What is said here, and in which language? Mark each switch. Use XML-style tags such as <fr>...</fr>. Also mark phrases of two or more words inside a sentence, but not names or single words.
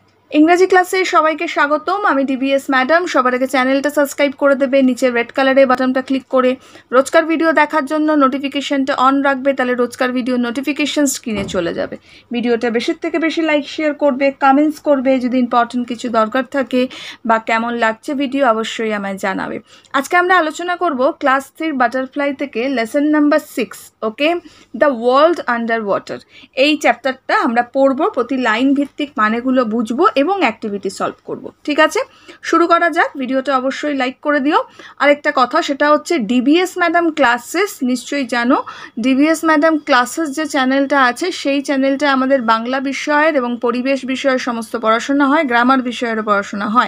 <bn>ইংরেজি ক্লাসে সবাইকে স্বাগতম। আমি ডিবিএস ম্যাডাম। সবার আগে চ্যানেলটা সাবস্ক্রাইব করে দেবে, নিচে</bn> <en>red colour</en> <bn>বাটনটা ক্লিক করে রোজকার ভিডিও দেখার জন্য নোটিফিকেশনটা অন রাখবে, তাহলে রোজকার ভিডিও নোটিফিকেশন স্ক্রিনে চলে যাবে। ভিডিওটা বেশি থেকে বেশি</bn> <en>like share</en> <bn>করবে, কমেন্টস করবে, যদি ইম্পর্টেন্ট কিছু দরকার থাকে বা কেমন লাগছে ভিডিও অবশ্যই আমায় জানাবে। আজকে আমরা আলোচনা করব ক্লাস 3 বাটারফ্লাই থেকে</bn> <en>lesson number</en> <bn>6 ওকে দ্য ওয়ার্ল্ড আন্ডার ওয়াটার। এই চ্যাপ্টারটা আমরা পড়ব, প্রতি লাইন ভিত্তিক মানেগুলো বুঝবো এবং</bn> <en>activity solve</en> <bn>করব। ঠিক আছে, শুরু করা যাক। ভিডিওটা অবশ্যই লাইক করে দিও। আরেকটা কথা, সেটা হচ্ছে ডিবিএস ম্যাডাম ক্লাসেস। নিশ্চয়ই জানো ডিবিএস ম্যাডাম ক্লাসেস যে চ্যানেলটা আছে, সেই চ্যানেলটা আমাদের বাংলা বিষয়ের এবং পরিবেশ বিষয়ের সমস্ত পড়াশোনা হয়, গ্রামার বিষয়েরও পড়াশোনা হয়।</bn>